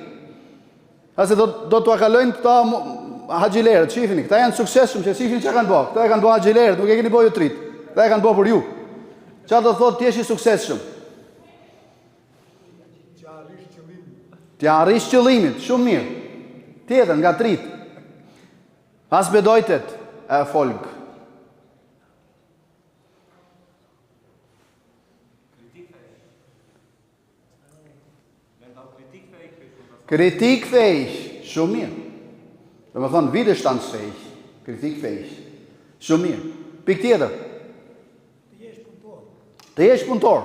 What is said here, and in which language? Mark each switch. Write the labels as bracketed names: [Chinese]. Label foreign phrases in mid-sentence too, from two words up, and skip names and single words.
[Albanian] Ase do t'ua kalojnë këta haxhilerët, shihni, këta janë suksesshëm, që shihni çka kanë bërë. Këta e kanë bërë haxhilerët, nuk e keni bërë ju trit. Këta e kanë bërë për ju. Çfarë do thotë të jesh i suksesshëm? Të arrish qëllimin, shumë mirë. Tjetër, nga trit. [German] Was bedeutet Erfolg? [Albanian] Kritikfähig, shumë mirë. Do të thonë [German] widerstandsfähig, kritikfähig. [Albanian] Shumë mirë. Pikë tjetër. Të jesh punëtor.